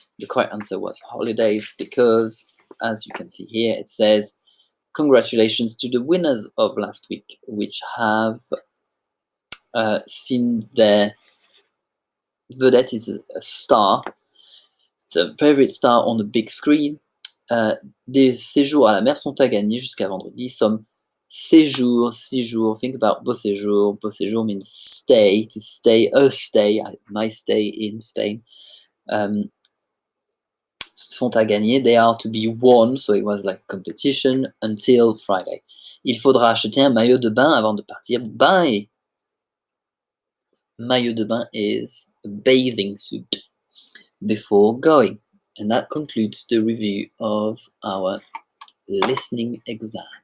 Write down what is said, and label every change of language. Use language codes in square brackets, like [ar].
[en] The correct answer was holidays, because as you can see here, it says, congratulations to the winners of last week, which have seen their vedette is a star, the favorite star on the big screen. [fr] Des séjours à la mer sont à gagner jusqu'à vendredi. [en] Some séjours, think about beau séjour. Beau séjour means stay, to stay, a stay, my stay in Spain. [fr] Sont à gagner, [en] they are to be won, so it was like competition until Friday. [fr] Il faudra acheter un maillot de bain avant de partir. Maillot de bain [en] is a bathing suit before going. And that concludes the review of our listening exam.